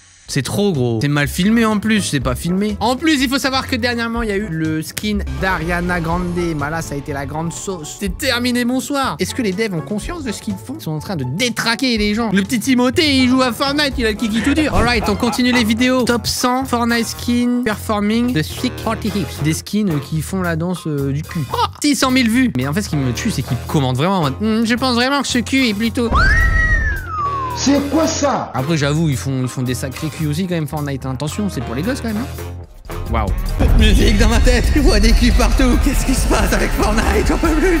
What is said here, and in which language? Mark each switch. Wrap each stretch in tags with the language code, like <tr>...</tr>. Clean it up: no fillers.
<fr>C'est trop gros. C'est mal filmé en plus, c'est pas filmé. En plus, il faut savoir que dernièrement, il y a eu le skin d'Ariana Grande. Bah là, ça a été la grande sauce. C'est terminé, bonsoir. Est-ce que les devs ont conscience de ce qu'ils font? Ils sont en train de détraquer les gens. Le petit Timothée, il joue à Fortnite, il a le kiki tout dur. Alright, on continue les vidéos.</fr> <en>Top 100 Fortnite skin performing the thick party hips.</en> <fr>Des skins qui font la danse du cul. Oh, 600 000 vues. Mais en fait, ce qui me tue, c'est qu'ils commentent vraiment en mode je pense vraiment que ce cul est plutôt... C'est quoi ça? Après, j'avoue, ils font des sacrés culs aussi quand même, Fortnite. Attention, c'est pour les gosses quand même. Waouh. Musique dans ma tête, je vois des culs partout. Qu'est-ce qui se passe avec Fortnite? J'en peux plus.</fr>